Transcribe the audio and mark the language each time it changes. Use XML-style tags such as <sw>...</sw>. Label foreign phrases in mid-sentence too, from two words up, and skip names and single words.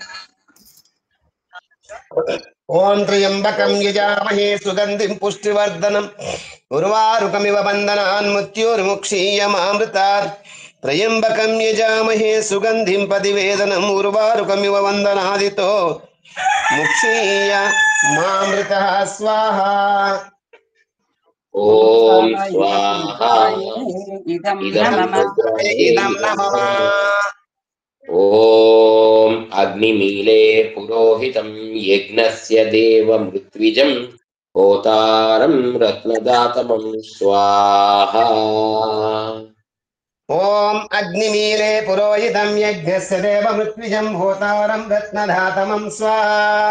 <sa>ओम त्र्यंबकं यजामहे सुगंधिं पुष्टिवर्धनम् उर्वारुकमिव बन्धनान् मृत्योर्मुक्षीयमामृतात् त्र्यंबकं यजामहे सुगंधिं पतिवेदनम् उर्वारुकमिव बन्धनादितो मुक्षीयमामृतः स्वाहा ओम स्वाहा इदं इदं नमः रुद्राय इदं नमः ఓం అగ్నిమీలే పురోహితం యజ్ఞస్య దేవమృత్విజం హోతారం రత్నదాతమం స్వాహా. ఓం అగ్నిమీలే పురోహితం యజ్ఞస్య దేవమృత్విజం హోతారం రత్నధాతమం స్వాహా.</sa>